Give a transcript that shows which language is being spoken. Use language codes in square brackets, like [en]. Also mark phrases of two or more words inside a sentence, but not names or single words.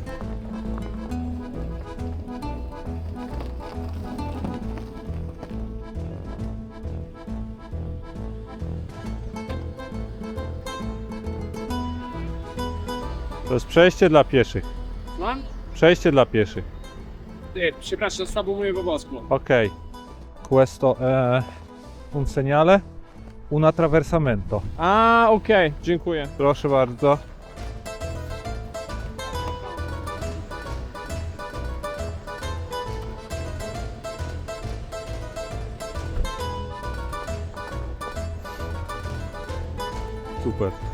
[pl] To jest przejście dla pieszych. Mam? Przejście dla pieszych. Ty, przepraszam, słabo mówię po polsku. Ok. [it] Questo è un segnale, un attraversamento. [pl] A, okej, dziękuję. Proszę bardzo. Super.